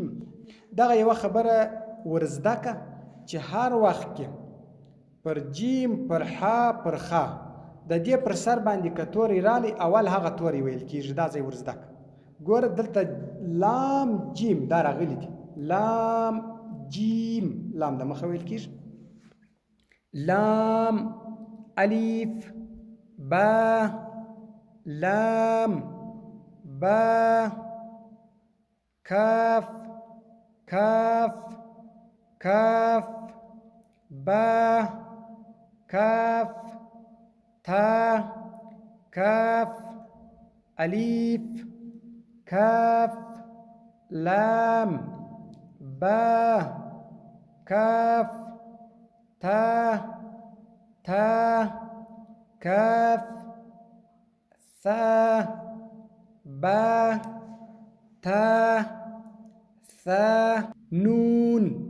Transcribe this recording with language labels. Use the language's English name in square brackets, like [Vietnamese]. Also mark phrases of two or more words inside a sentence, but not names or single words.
[Pashto] دغه یوه خبره ورزده که چې هر وخت کې پر جیم، پر حا، پر خا د دې پر سر باندې که تورې رالی، اول هغه تورې ویل کېږي. دا ځای ورزده که. ګوره دلته لام جیم دا راغلی دي. لام جیم، لام د مخه ویل کېږي. [Arabic] لام الف با لام با کاف کاف کاف با کاف تا کاف الف کاف لام با کاف تا تا کاف ثا با تا ثا نون